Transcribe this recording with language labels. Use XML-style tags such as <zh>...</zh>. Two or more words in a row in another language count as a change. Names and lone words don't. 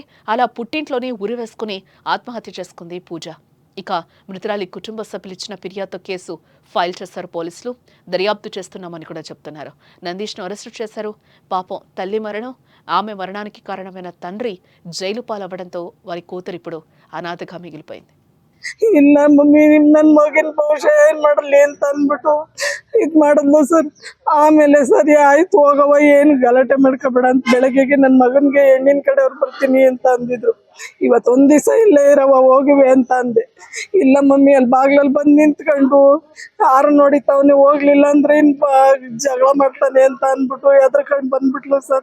<te>అలా పుట్టింట్లోనే ఉరి వేసుకుని ఆత్మహత్య చేసుకుంది పూజ. ఇక మృతురాలి కుటుంబ సభ్యులు ఇచ్చిన ఫిర్యాదుతో కేసు ఫైల్ చేశారు పోలీసులు. దర్యాప్తు చేస్తున్నామని కూడా చెప్తున్నారు. నందీష్ను అరెస్టు చేశారు. పాపం తల్లి మరణం, ఆమె మరణానికి కారణమైన తండ్రి జైలు పాలవ్వడంతో వారి కూతురు ఇప్పుడు ಅನಾಥగా మిగిలిపోయింది.</te> <kn>ಇಲ್ಲ ಮಮ್ಮಿ ನನ್ನ ಮಗನ ಭವಿಷ್ಯ ಏನ್ ಮಾಡಲಿ ಅಂತ ಅಂದ್ಬಿಟ್ಟು ಇದ್ ಮಾಡಿದ್ಲು ಸರ್. ಆಮೇಲೆ ಸರಿ ಆಯ್ತು ಹೋಗವ ಏನ್ ಗಲಾಟೆ ಮಾಡ್ಕೋಬೇಡ ಅಂತ ಬೆಳಗ್ಗೆಗೆ ನನ್ನ ಮಗನ್ಗೆ ಹೆಣ್ಣಿನ ಕಡೆಯವ್ರು ಬರ್ತೀನಿ ಅಂತ ಅಂದಿದ್ರು. ಇವತ್ತು ಒಂದ್ ದಿವಸ ಇಲ್ಲೇ ಇರವ ಹೋಗಿವೆ ಅಂತ ಅಂದೆ. ಇಲ್ಲ ಮಮ್ಮಿ ಅಲ್ಲಿ ಬಾಗ್ಲಲ್ಲಿ ಬಂದು ನಿಂತ್ಕೊಂಡು ಯಾರು ನೋಡಿತಾವನೆ ಹೋಗ್ಲಿಲ್ಲ ಅಂದ್ರೆ ಇನ್ ಜಗಳ ಮಾಡ್ತಾನೆ ಅಂತ ಅಂದ್ಬಿಟ್ಟು ಎದ್ರಕೊಂಡು ಬಂದ್ಬಿಟ್ಲು ಸರ್.</kn>